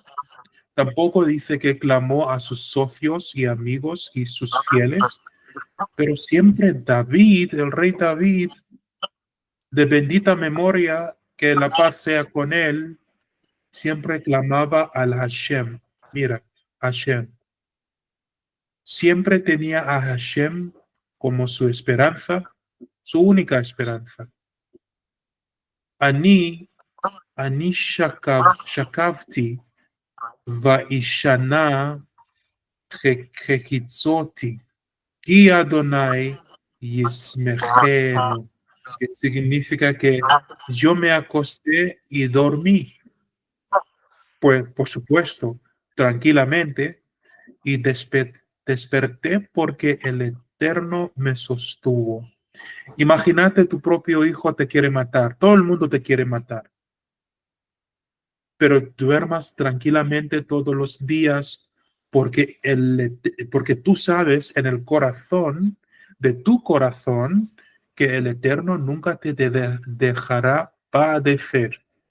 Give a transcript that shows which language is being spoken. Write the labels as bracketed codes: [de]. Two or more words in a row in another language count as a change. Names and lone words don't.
[es] Tampoco dice que clamó a sus socios y amigos y sus fieles, pero siempre David, el rey David, de bendita memoria, que la paz sea con él, siempre clamaba al Hashem. Mira, Hashem. Siempre tenía a Hashem como su esperanza, su única esperanza. [he] אני שכבתי ואישנה הקיצותי כי ה' יסמכני, [es] que significa que yo me acosté y dormí, pues por supuesto, tranquilamente, y Desperté porque el Eterno me sostuvo. Imagínate, tu propio hijo te quiere matar, todo el mundo te quiere matar, pero duermas tranquilamente todos los días porque tú sabes en el corazón de tu corazón que el Eterno nunca te dejará padecer.